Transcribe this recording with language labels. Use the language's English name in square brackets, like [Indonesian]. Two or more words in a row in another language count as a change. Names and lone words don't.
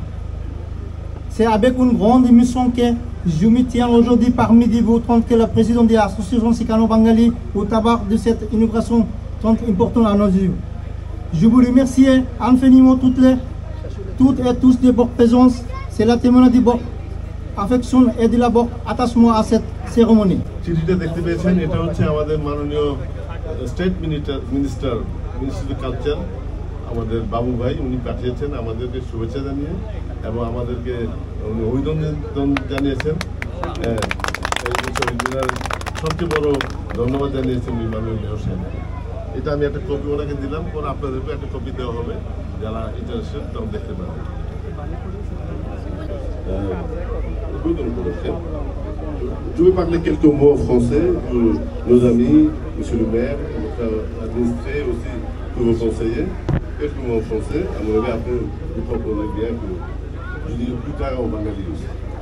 [French] C'est avec une grande émotion que je me tiens aujourd'hui parmi vous, tant que la présidente de l'association Sikano-Bengali, au tabac de cette inauguration tant importante à nos yeux. Je vous remercie infiniment toutes et tous de votre présence. C'est la témoignage de votre affection et de votre attachement à cette cérémonie. [Bangla] চিঠিটা দেখতে পেয়েছেন, এটা হচ্ছে আমাদের মাননীয় [English] State Minister of Culture [Bangla] আমাদের বাবু ভাই, উনি পাঠিয়েছেন আমাদেরকে শুভেচ্ছা জানিয়ে এবং আমাদেরকে উনি অভিনন্দন জানিয়েছেন। সবচেয়ে বড় ধন্যবাদ জানিয়েছেন মাননীয় মেয়র সাহেব। এটা আমি একটা কপি ওনাকে দিলাম, পরে আপনাদেরকে একটা কপি দেওয়া হবে, যারা ইন্টারেস্টেড তখন দেখতে পাবেন। [French] Je vais parler quelques mots en français pour nos amis, monsieur le maire, votre administré aussi, pour vos conseillers. Quelques mots en français, à mon avis, après, vous comprenez bien que je dis plus tard en bengali aussi.